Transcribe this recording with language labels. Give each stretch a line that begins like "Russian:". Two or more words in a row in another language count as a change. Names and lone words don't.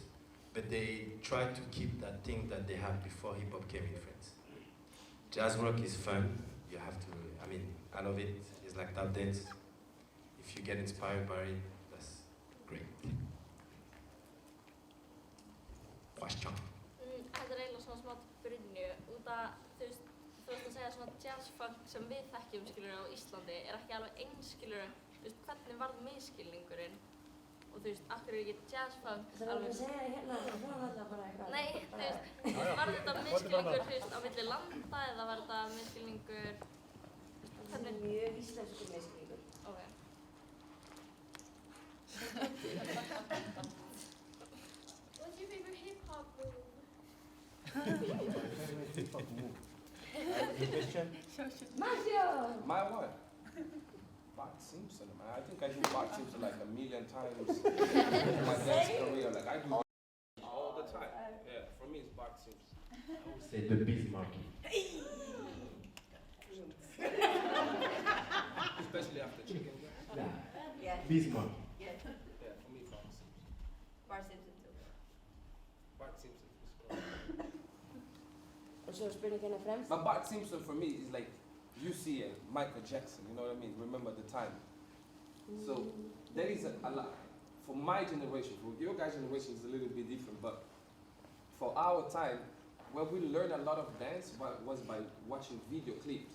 English: But they try to keep that thing that they had before hip hop came in France. Jazz rock is fun. You have to, I love it. It's like tap dance. If you get inspired by it, that's great. Question.
Icelandic: Þetta er eiginlega svona smá brynju, út að þú veist að segja svona jazzfunk sem við þekkjum skilur á Íslandi er ekki alveg eins skilur, þú veist hvernig varð misskilningurinn og þú veist, akkur er ekki jazzfunk Það er alveg að segja hérna, það var það bara eitthvað. Nei, þú veist, var þetta misskilningur þú veist á milli landa eða var þetta misskilningur, Það er mjög íslensku misskilningur. ok.
English: What's your favorite hip hop move? Maggio! My what? Bart Simpson, man. I think I do Bart Simpson like a million times in my dance career. Like I do all the time. Yeah, for me it's Bart Simpson. I would say the Bismarck. Especially after chicken. Yeah. Bismarck. Yeah. Yeah, for me Bart Simpson. Bart Simpson too. Bart Simpson is correct.
Icelandic: Og svo spurning hérna fremst.
English: But Bart Simpson for me is like you see Michael Jackson, you know what I mean? Remember the time. So there is a lot. For my generation, for your guys' generation is a little bit different, but for our time, where we learned a lot of dance was by watching video clips.